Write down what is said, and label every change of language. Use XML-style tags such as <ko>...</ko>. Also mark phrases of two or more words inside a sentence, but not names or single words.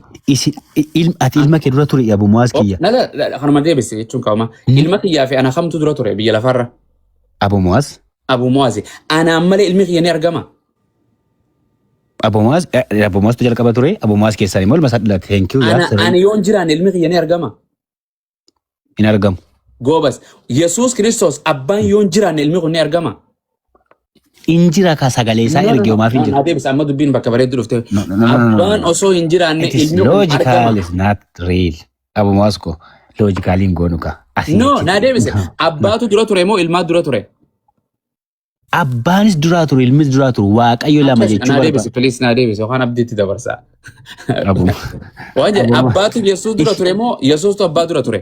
<om>Ati ilma kee dura ture Abu Mu'aaz kiyya. Kanuma deebisi jechuun kaa'uma. Ilma kiyyaaf ana kamtu dura ture biyya lafarra? Abu Mu'aaz. Abu Mu'aaz. Anaan malee ilmi kiyya ni argama. Abu Mu'aaztu jalqaba ture. Abu Mu'aaz keessaan immoo ilma isaa dhalate.</om> <en>Thank you.</en> <om>Ani yoon jiraan ilmi kiyya ni argama. Hin argamu. Goobas. Yesuus Kiristoos abbaan yoon jiraan ilmi kun ni argama. Injira ka sagalee isaa ergee maaf injira? Naa deebisa amma dubbiin bakka bareedduu dhufte. Abbaan osoo hin jiraanne ilmi kun argama.</om> <en>Logical is not real.</en> <om>Abu Mu'aaz ko logicaliin goonu ka. No, naa deebise. Abbaatu dura ture moo ilmaa dura ture? Abbaanis duraa ture, ilmis duraa ture. Waaqayyo lama jechuudha. Naa deebise, please naa deebise. Waan abdiitti dabarsaa. Waan jedhe abbaatu Yesuus dura ture moo Yesuustu abbaa dura ture?</om>